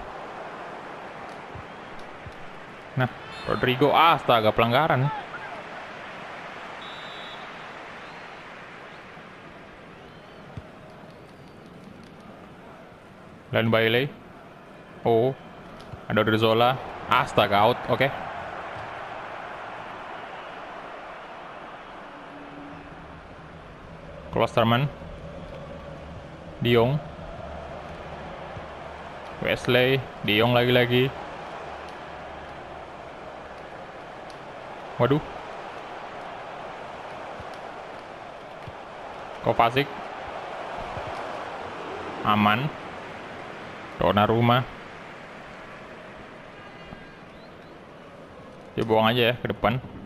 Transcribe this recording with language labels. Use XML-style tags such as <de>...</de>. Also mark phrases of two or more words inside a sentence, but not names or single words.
<id>Nah, Rodrigo, astaga, pelanggaran. Lain Bailey. Oh, ada Odriozola. Astaga, out, oke. Klosterman. De Jong. Wesley, De Jong lagi-lagi. Waduh. Kovacic. Aman. Donnarumma. Dia buang aja ya ke depan.</id>